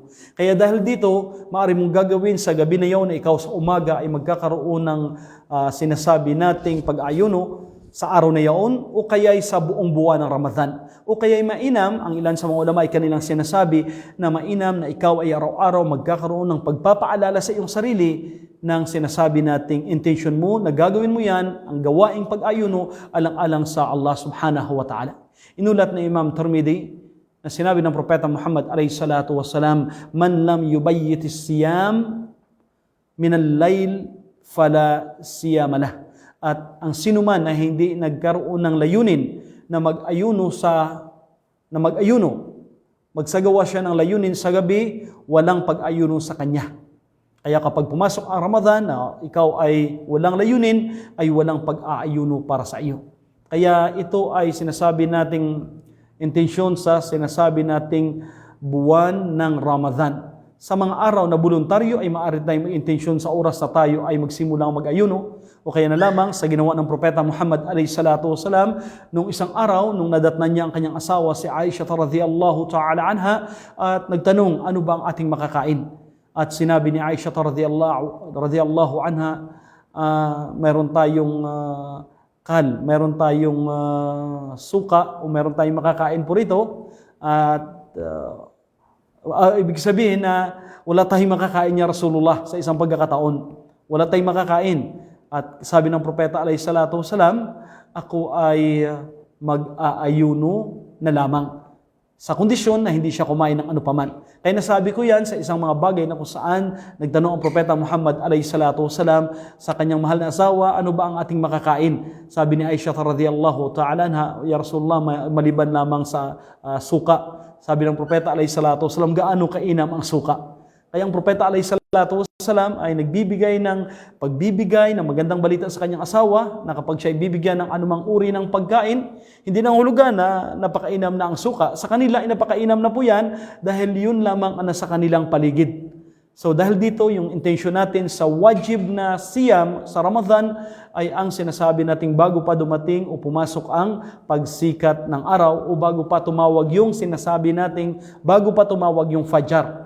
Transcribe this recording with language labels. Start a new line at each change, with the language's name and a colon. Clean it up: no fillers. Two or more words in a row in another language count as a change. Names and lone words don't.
Filipino: Kaya dahil dito, maaari mong gagawin sa gabi na yaon na ikaw sa umaga ay magkakaroon ng sinasabi nating pag-ayuno sa araw na yaon, o kaya'y sa buong buwan ng Ramadan. O kaya'y mainam, ang ilan sa mga ulama ay kanilang sinasabi na mainam na ikaw ay araw-araw magkakaroon ng pagpapaalala sa iyong sarili ng sinasabi nating intention mo, na gagawin mo yan, ang gawaing pag-ayuno, alang-alang sa Allah
Arabic: سبحانه وتعالى.
Filipino: Inulat na Imam Tirmidhi na sinabi ng Propeta Muhammad
Arabic: عليه الصلاة والسلام من لم يبيت الصيام من الليل فلا صيام له.
Filipino: At ang sinuman na hindi nagkaroon ng layunin na magsagawa siya ng layunin sa gabi, walang pag-ayuno sa kanya. Kaya kapag pumasok ang Ramadan na ikaw ay walang layunin, ay walang pag-aayuno para sa iyo. Kaya ito ay sinasabi nating intensyon sa sinasabi nating buwan ng Ramadan. Sa mga araw na voluntaryo ay maaari tayong mag-intensyon sa oras na tayo ay magsimulang mag-ayuno, o kaya na lamang sa ginawa ng Propeta Muhammad
Arabic: عليه الصلاة والسلام
Filipino: nung isang araw nung nadatnan niya ang kanyang asawa si Aisha
Arabic: رضي الله تعالى عنها
Filipino: at nagtanong, ano ba ang ating makakain? At sinabi ni Aisha
Arabic: رضي الله عنها,
Filipino: meron tayong meron tayong suka o meron tayong makakain po rito, at ibig sabihin na wala tayong makakain niya Rasulullah sa isang pagkakataon. Wala tayong makakain. At sabi ng Propeta
Arabic: عليه الصلاة والسلام,
Filipino: ako ay mag-aayuno na lamang sa kondisyon na hindi siya kumain ng ano paman. Kaya nasabi ko yan sa isang mga bagay na kung saan nagtanong ang Propeta Muhammad
Arabic: عليه الصلاة والسلام
Filipino: sa kanyang mahal na asawa, ano ba ang ating makakain? Sabi ni
Arabic: Aisha رضي الله تعالى عنها يا رسول الله,
Filipino: maliban lamang sa suka. Sabi ng Propeta
Arabic: عليه الصلاة والسلام,
Filipino: gaano kainam ang suka? Kaya ang Propeta alayhi salatu wasalam ay nagbibigay ng pagbibigay ng magandang balita sa kanyang asawa na kapag siya ibibigyan ng anumang uri ng pagkain, hindi nang hulugan na napakainam na ang suka. Sa kanila ay napakainam na po yan dahil yun lamang ang nasa kanilang paligid. So dahil dito yung intention natin sa wajib na siyam sa Ramadan ay ang sinasabi nating bago pa dumating o pumasok ang pagsikat ng araw o bago pa tumawag yung sinasabi nating bago pa tumawag yung fajar.